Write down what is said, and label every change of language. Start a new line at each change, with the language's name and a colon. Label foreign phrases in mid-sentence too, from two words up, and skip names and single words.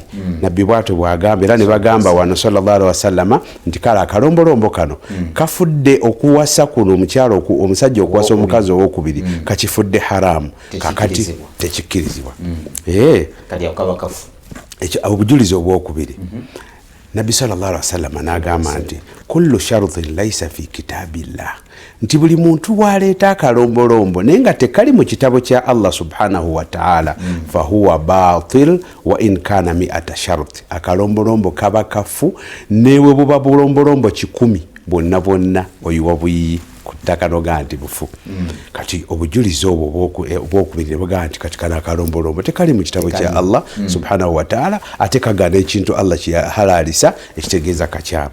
Ganda: Nabbi bw'atyo bw'agamba era ne bagamba wano
Arabic: صلى الله عليه وسلم
Ganda: nti kale akalombolombo kano kafudde okuwasa kuno omukyalo omusajja okuwasa omukazi owokubiri kakifudde haramu. Kakati tekikkirizibwa. Obujulizi obwokubiri Nabbi
Arabic: صلى الله عليه وسلم
Ganda: n'agamba nti
Arabic: كل شرط ليس في كتاب الله,
Ganda: nti buli muntu waleeta akalombolombo naye nga tekali mu kitabo kya Allah
Arabic: سبحانه وتعالى فهو باطل وإن كان مائة شرط.
Ganda: Akalombolombo kaba kafu newe buba bulombolombo 100 bonna bonna oyiwa buyi kutaka noga nti bufu. Kati obujulizi obwo bwokubiri baga nti kati kana akalombolombo tekali mu kitabo kya Allah
Arabic: سبحانه وتعالى
Ganda: ate kagana ekintu Allah kihalalisa ekitegeeza kakyamu.